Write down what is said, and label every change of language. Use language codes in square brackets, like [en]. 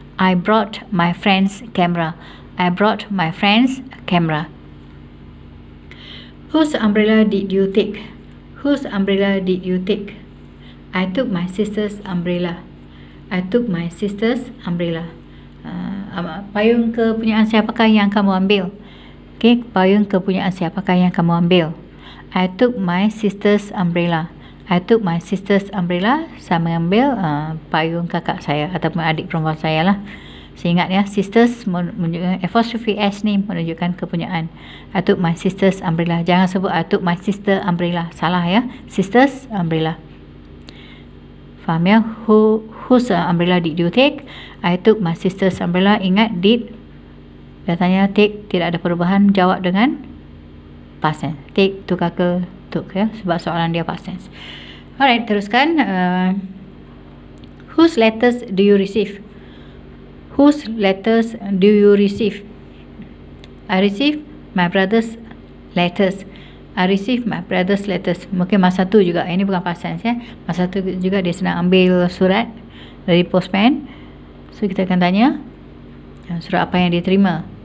[en] I brought my friend's camera. I brought my friend's camera. Whose umbrella did you take? Whose umbrella did you take? I took my sister's umbrella. I took my sister's umbrella. [ms] Payung kepunyaan siapakah yang kamu ambil? Okay, payung kepunyaan siapakah yang kamu ambil? [en] I took my sister's umbrella. I took my sister's umbrella. [ms] Saya mengambil payung kakak saya ataupun adik perempuan saya lah. Saya ingat ya, sisters menunjukkan apostrophe S ni menunjukkan kepunyaan. [en] I took my sister's umbrella. [ms] Jangan sebut [en] I took my sister umbrella. [ms] Salah ya. [en] Sister's umbrella. [ms] Faham ya? [en] Whose umbrella did you take? I took my sister's umbrella. [ms] Ingat did. Biasanya take tidak ada perubahan. Jawab dengan past tense. Take tukar ke took ya. Sebab soalan dia past tense. Alright, teruskan. [en] Whose letters do you receive? Whose letters do you receive? I receive my brother's letters. I receive my brother's letters. [ms] Mungkin masa tu juga. Ini bukan past tense ya. Masa tu juga dia sedang ambil surat dari postman. So kita akan tanya surat apa yang dia terima.